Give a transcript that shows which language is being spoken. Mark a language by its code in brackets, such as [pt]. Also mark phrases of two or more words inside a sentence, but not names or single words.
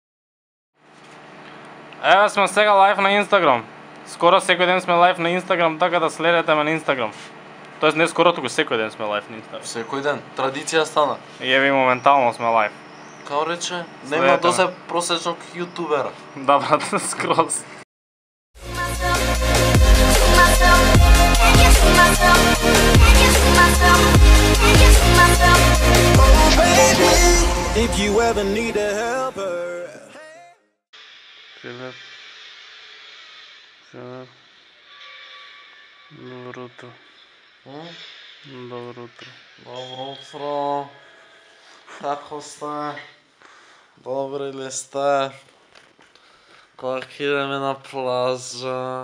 [mk] Еве сме сега лайв на Инстаграм. Скоро секој ден сме лайв на Инстаграм, така да следете ме на Инстаграм. Тоест не скоро, туку секој ден сме лайв на Инстаграм. Секој ден, традиција стана. И еве моментално сме лайв. [sr] Као рече, нема досе просечног јутубера. [mk] Да, брат, скроз. [en] If you ever need a helper. [mk] Филип. Добро утро. Добро утро. Добро утро. Како сте? Добри ли сте? Кога ќе идеме на плажа?